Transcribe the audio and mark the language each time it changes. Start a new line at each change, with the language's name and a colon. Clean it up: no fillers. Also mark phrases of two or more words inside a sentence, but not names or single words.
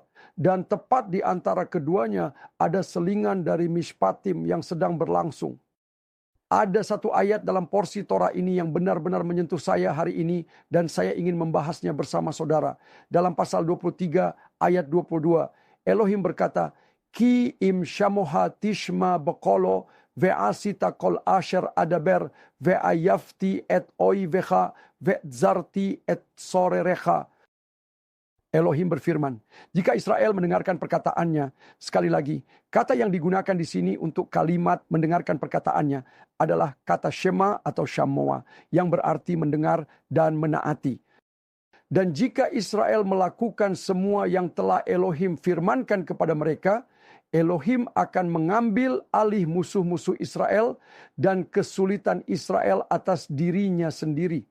Indonesian: Dan tepat di antara keduanya ada selingan dari Mishpatim yang sedang berlangsung. Ada satu ayat dalam porsi Torah ini yang benar-benar menyentuh saya hari ini dan saya ingin membahasnya bersama saudara. Dalam pasal 23 ayat 22, Elohim berkata,
Hebrew: כי אם שמע תשמע בקלו ועשית כל אשר אדבר ואיבתי את איביך וצרתי את צרריך.
Indonesian: Elohim berfirman, jika Israel mendengarkan perkataannya, sekali lagi, kata yang digunakan di sini untuk kalimat mendengarkan perkataannya adalah kata Shema atau Shamoa, yang berarti mendengar dan menaati. Dan jika Israel melakukan semua yang telah Elohim firmankan kepada mereka, Elohim akan mengambil alih musuh-musuh Israel dan kesulitan Israel atas dirinya sendiri.